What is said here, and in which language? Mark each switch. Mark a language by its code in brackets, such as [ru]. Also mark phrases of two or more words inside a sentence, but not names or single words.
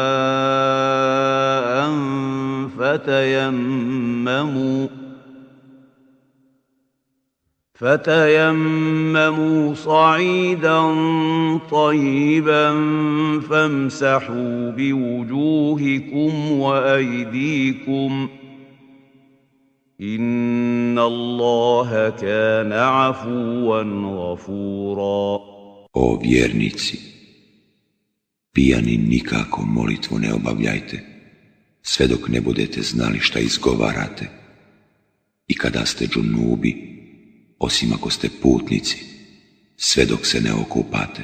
[ar] مَاءً فتيمموا صعيدا طيبا فامسحوا بوجوهكم وأيديكم إن الله كان عفوا غفورا. [bs] O vjernici, pijani nikako molitvu ne obavljajte, sve dok ne budete znali šta izgovarate. I kada ste džunubi, osim ako ste putnici, sve dok se ne okupate.